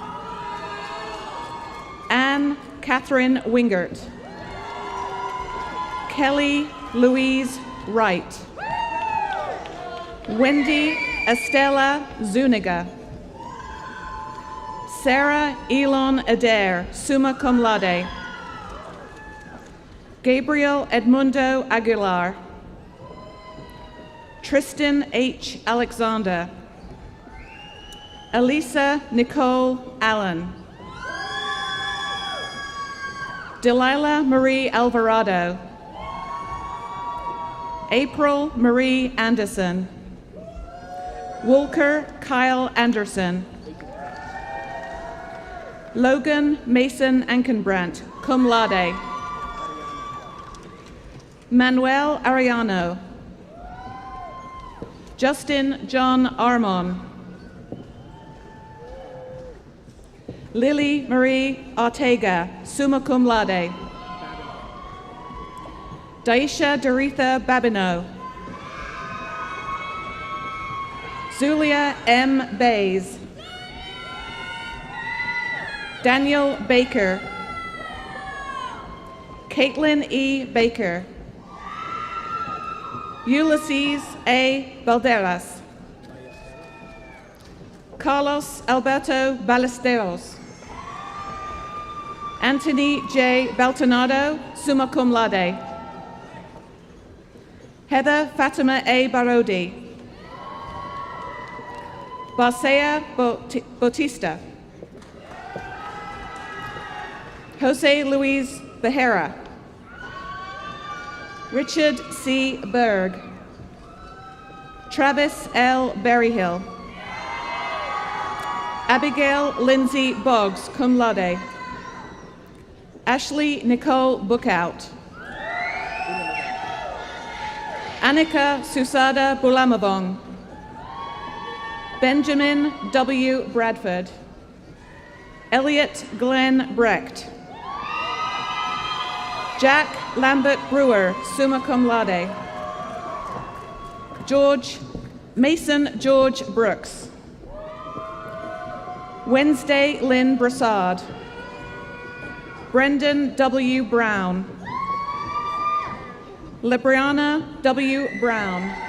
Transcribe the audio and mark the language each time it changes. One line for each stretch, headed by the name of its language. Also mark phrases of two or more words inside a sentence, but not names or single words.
English: Anne Catherine Wingert. Kelly Louise Wright. Wendy Estella Zuniga. Sarah Elon Adair,
Latin: summa cum laude.
English: Gabriel Edmundo Aguilar. Tristan H. Alexander. Elisa Nicole Allen. Delilah Marie Alvarado. April Marie Anderson. Walker Kyle Anderson. Logan Mason Ankenbrandt,
Latin: cum laude.
English: Manuel Ariano. Justin John Armon. Lily Marie Ortega,
Latin: summa cum laude.
English: Daisha Doretha Babineau. Zulia M. Bays. Daniel Baker. Caitlin E. Baker. Ulysses A. Balderas. Carlos Alberto Ballesteros. Anthony J. Baltonado,
Latin: summa cum laude.
English: Heather Fatima A. Barodi. Barcea Bautista. Jose Luis Behera. Richard C. Berg. Travis L. Berryhill. Abigail Lindsay Boggs,
Latin: cum laude.
English: Ashley Nicole Bookout. Annika Susada Bulamabong. Benjamin W. Bradford. Elliot Glenn Brecht. Jack Lambert Brewer,
Latin: summa cum laude.
English: Mason George Brooks. Wednesday Lynn Brassard. Brendan W. Brown. Libriana W. Brown.